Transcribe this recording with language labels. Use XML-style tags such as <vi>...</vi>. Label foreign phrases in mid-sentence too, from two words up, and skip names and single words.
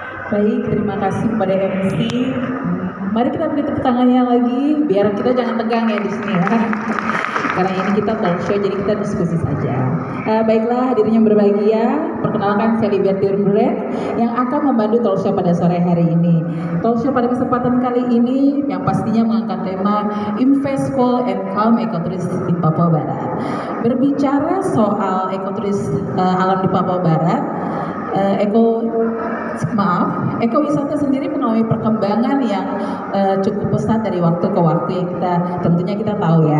<id>Baik, terima kasih kepada MC. Mari kita beri tepuk tangannya lagi, biar kita jangan tegang ya di sini ya. Karena ini kita</id> <en>talk show,</en> <id>jadi kita diskusi saja. Baiklah, hadirin yang berbahagia, perkenalkan saya Liberty Urbulen yang akan membantu</id> <en>talk show</en> <id>pada sore hari ini.</id> <en>Talk show</en> <id>pada kesempatan kali ini yang pastinya mengangkat tema Invest Cool and Calm Ecotourism di Papua Barat. Berbicara soal ekoturism alam di Papua Barat, ekowisata sendiri mengalami perkembangan yang cukup pesat dari waktu ke waktu yang tentunya kita tahu ya.</id>